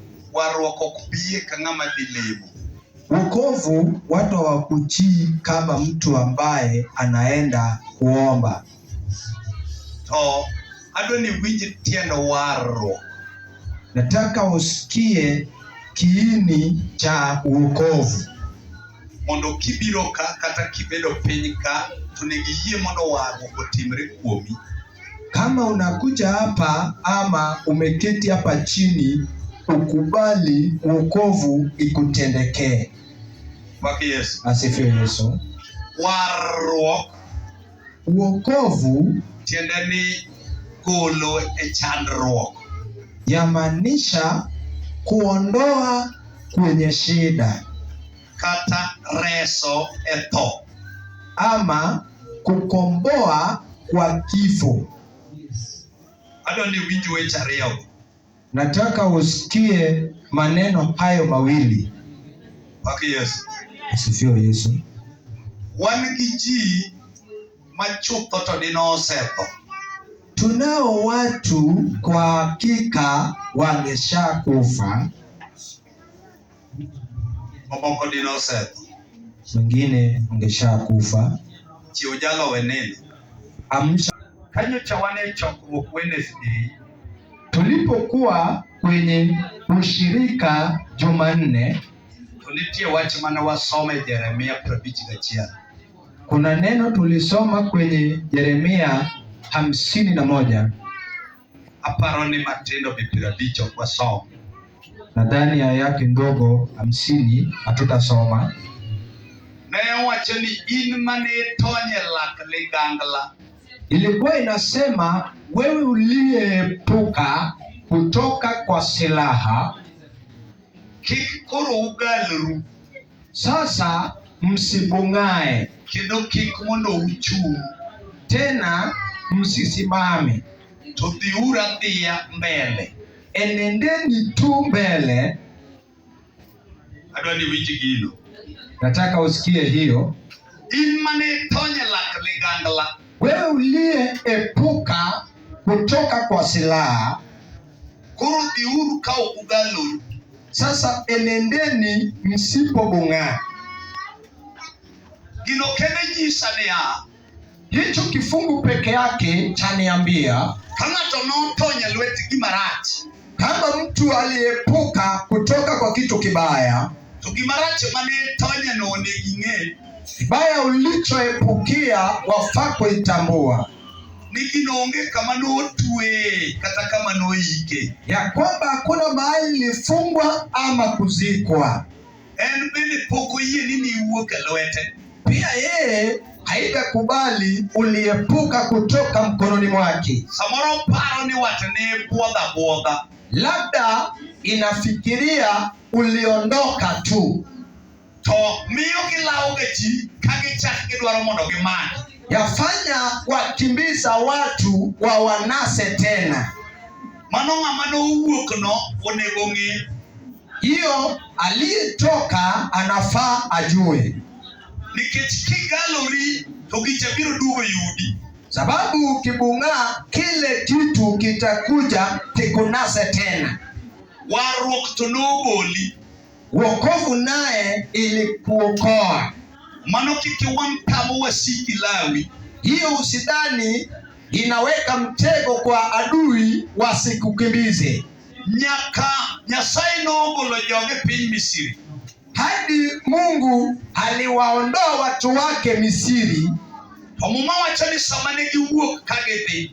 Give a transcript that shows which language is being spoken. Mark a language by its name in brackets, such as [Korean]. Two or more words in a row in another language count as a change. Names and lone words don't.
[Luo (Kenya and Tanzania)] warruok ok biye ka ng'ama dhi lemo. [Swahili] Wokovu watu hawakujii kama mtu ambaye anaenda kuomba. [Luo (Kenya and Tanzania)] To adwa ni winj tiend warruok. [Swahili] Nataka usikie kiini cha wokovu. [Luo (Kenya and Tanzania)] Mondo kibiro ka kata kibedo piny ka to negi yie mondo warruok otimre kuomi. [Swahili] Kama unakuja hapa ama umeketi hapa chini, ukubali wokovu ikutendekee. Bwana Yesu Asifiwe Yesu. [Luo (Kenya and Tanzania)] Warruok [Swahili] Wokovu [Luo (Kenya and Tanzania)] tiende ni golo e chandruok. [Swahili] yamaanisha kuondoa kwenye shida [Luo (Kenya and Tanzania)] Kata reso e tho. [Swahili] ama kukomboa kwa kifo. [Luo (Kenya and Tanzania)] Adwa ni winj weche ariyo. [Swahili] Nataka usikie maneno hayo mawili. Bwana Yesu. Asifiwe Yesu. [Luo (Kenya and Tanzania)] Wan gi ji machutho to dino osetho. [Swahili] Tunao watu kwa hakika wameshakufa, [Luo (Kenya and Tanzania)] Mamoko dino osetho. [Swahili] wengine wangeshakufa. [Luo (Kenya and Tanzania)] Chiwo jalo wenene. [Swahili] Amsha. [Luo (Kenya and Tanzania)] Kanyocha wane chokruok Wednesday. [Swahili] Tulipokuwa kwenye ushirika Jumanne, [Luo (Kenya and Tanzania)] To nitie wach mane wasome Jeremia 51. [Swahili] kuna neno tulisoma kwenye Yeremia 51. [Luo (Kenya and Tanzania)] Aparo ni matindo 50 ok wasom. [Swahili] Nadhani ya yake ndogo 50 hatutasoma. [Luo (Kenya and Tanzania)] Ne wacho ni in mane tonye lak ligangla. [Swahili] Ilikuwa inasema wewe uliyeepuka kutoka kwa silaha, [Luo (Kenya and Tanzania)] Kik koro ugalru. [Swahili] sasa msibungae, [Luo (Kenya and Tanzania)] Kendo kik mondo uchung'. [Swahili] tena msisimame, [Luo (Kenya and Tanzania)] To dhiura dhiya mbele. [Swahili] enendeni tu mbele. [Luo (Kenya and Tanzania)] Adwa ni winj gino. [Swahili] Nataka usikie hiyo. [Luo (Kenya and Tanzania)] In mane tonye lak ligangla. [Swahili] Wewe uliyeepuka kutoka kwa silaha, [Luo (Kenya and Tanzania)] Koro dhiuru ka ok ugalru. [Swahili] sasa enendeni msipobung'aa. [Luo (Kenya and Tanzania)] Gino kende nyisa niya, [Swahili] Hicho kifungu peke yake chaniambia [Luo (Kenya and Tanzania)] ka ng'ato notonye lwet gima rach, [Swahili] kama mtu aliepuka kutoka kwa kitu kibaya, [Luo (Kenya and Tanzania)] to gima rach mane tonye no onego ing'e [Swahili] kibaya ulichoepukia wafaa kuitambua [Luo (Kenya and Tanzania)] ni gino onge kama notwe kata kama noike. [Swahili] ya kwamba hakuna mahali ilifungwa ama kuzikwa. [Luo (Kenya and Tanzania)] En bende pok oyie ni niwuok e lwete. [Swahili] Pia yeye haitakubali uliepuka kutoka mkononi mwake. [Luo (Kenya and Tanzania)] Samoro paro ni wat ne bwodha bwodha. [Swahili] Labda inafikiria uliondoka tu, [Luo (Kenya and Tanzania)] To miyo gilawoga ji ka gichak gidwaro mondo gimany. [Swahili] yafanya wakimbiza watu wa wanase tena. [Luo (Kenya and Tanzania)] Mano ng'ama nowuok no onego ng'e. [Swahili] Hiyo aliyetoka anafaa ajue, [Luo (Kenya and Tanzania)] Nikech kigalori to gicha biro duogo yudi. [Swahili] sababu ukibung'aa kile kitu kitakuja kikunase tena. [Luo (Kenya and Tanzania)] Warruok to nogoli. [Swahili] Wokovu naye ilikuokoa. [Luo (Kenya and Tanzania)] Mano kik iwang' tamo wasiki lawi. [Swahili] Hiyo usidhani inaweka mtego kwa adui wasikukimbize. [Luo (Kenya and Tanzania)] Nyaka Nyasaye nogolo joge piny Misri. [Swahili] Hadi Mungu aliwaondoa watu wake Misri. [Luo (Kenya and Tanzania)] To Muma wacho ni sama ne giwuok ka gidhi,